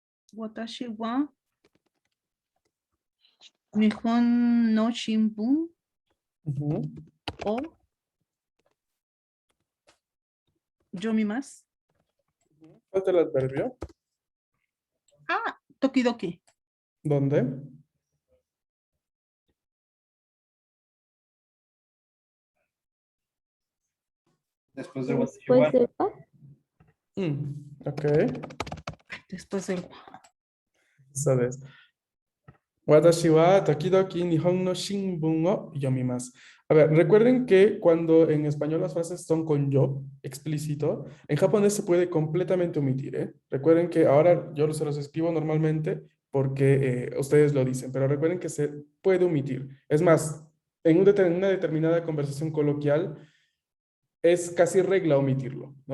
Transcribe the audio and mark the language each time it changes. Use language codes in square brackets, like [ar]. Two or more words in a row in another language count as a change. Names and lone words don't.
[ja] 私は日本の新聞 [es] Ujú. [ja] を読みます. [es] Falta el adverbio. [ja] Ah, tokidoki. [es] ¿Dónde? Después de Watashi Después [ja] wa. [es] de wa. Ok. Después del wa. ¿Sabes? [ja] 私は時々日本の新聞を読みます. [es] A ver, recuerden que cuando en español las frases son con yo explícito, en japonés se puede completamente omitir, ¿eh? Recuerden que ahora yo se los escribo normalmente porque ustedes lo dicen, pero recuerden que se puede omitir. Es más, en una determinada conversación coloquial es casi regla omitirlo, ¿no?